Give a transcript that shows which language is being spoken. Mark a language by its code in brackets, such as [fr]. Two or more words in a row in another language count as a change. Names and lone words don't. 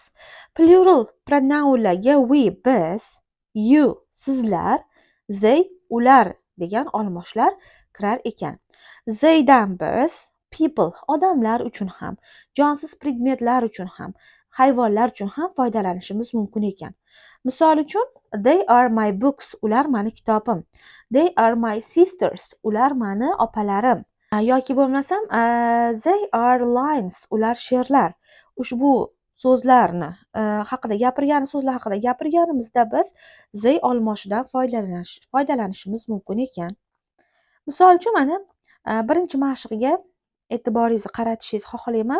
[uz] Plural pronounlarga we, biz, you, sizlar, they, ular degan olmoshlar kirar ekan. They'dan biz people, odamlar uchun ham, jonsiz predmetlar uchun ham, hayvonlar uchun ham foydalanishimiz mumkin ekan. Misol uchun, [en] they are my books, [uz] ular mani kitobim. [en] They are my sisters, [uz] ular mani opalarim. Yoki bo'lmasam, [en] they are lions, [uz] ular sherlar. Ushbu so'zlarni haqida gapirganimizda biz they olmoshidan foydalanishimiz mumkin ekan. Misol uchun, mana birinchi mashqga e'tiboringizni qaratishingizni xohlayman.